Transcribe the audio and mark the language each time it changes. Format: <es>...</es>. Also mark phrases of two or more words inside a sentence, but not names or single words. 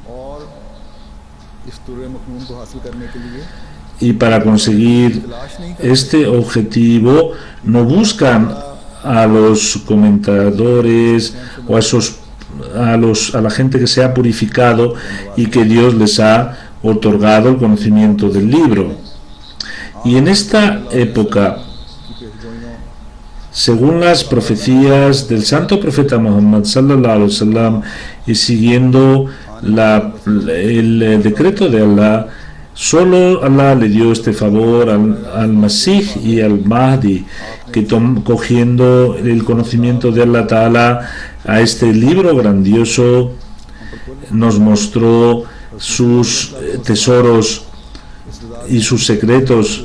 <es>Y para conseguir este objetivo no buscan a los comentadores o a la gente que se ha purificado y que Dios les ha otorgado el conocimiento del libro. Y en esta época, según las profecías del santo profeta Muhammad</es> <ar>صلى الله عليه وسلم</ar> <es>y siguiendo el decreto de Allah, solo Allah le dio este favor al Masih y al Mahdi, que cogiendo el conocimiento de</es> <ar>الله تعالى</ar> <es>a este libro grandioso, nos mostró sus tesoros y sus secretos.</es>